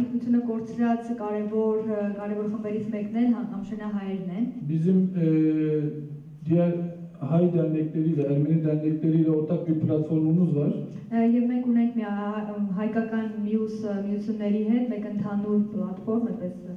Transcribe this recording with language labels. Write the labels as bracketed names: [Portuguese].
[Armenian] Ինքնությունը կորցրած կարևոր խմբերից մեկն է համշենահայերն են։ [Turkish] Bizim diğer hay dernekleriyle, Ermeni dernekleriyle ortak bir platformumuz var. [Armenian] Եվ մենք ունենք մի հայկական միությունների հետ մեկ ընդհանուր պլատֆորմ էպես